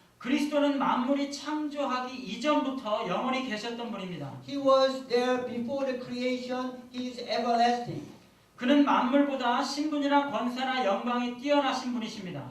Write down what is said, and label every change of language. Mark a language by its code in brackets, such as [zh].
[ko] 그리스도는 만물이 창조하기 이전부터 영원히 계셨던 분입니다. [en] He was there before the creation. He is everlasting. [ko] 그는 만물보다 신분이나 권세나 영광이 뛰어나신 분이십니다.